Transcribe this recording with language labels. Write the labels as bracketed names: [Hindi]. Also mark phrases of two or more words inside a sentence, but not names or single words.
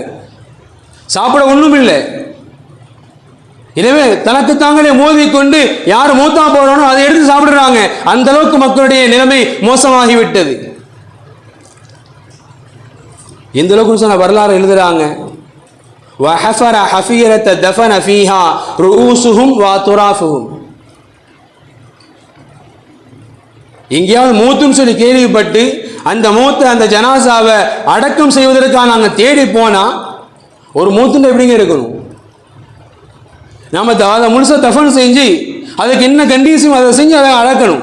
[Tamil] சாப்பிட ஒன்றும் இல்லை. எனவே தனக்கு தாங்களே மோதிக்கொண்டு யார் மூத்தா போறானோ அதை எடுத்து சாப்பிடுறாங்க. அந்த அளவுக்கு மக்களுடைய நிலைமை மோசமாகிவிட்டது. இந்த அளவுக்கு சொன்ன வரலாறு எழுதுறாங்க, [Arabic] وحفر حفيرة دفن فيها رؤوسهم وأطرافهم. [Tamil] எங்கேயாவது மூத்துன்னு சொல்லி கேள்விப்பட்டு அந்த மூத்த அந்த ஜனாசாவை அடக்கம் செய்வதற்காக நாங்கள் தேடி போனா ஒரு மூத்துன்னு எப்படிங்க இருக்கணும்? நாம அதை முழுசாக தஃபன் செஞ்சு அதுக்கு என்ன கண்டிஷன் அதை செஞ்சு அதை அடக்கணும்.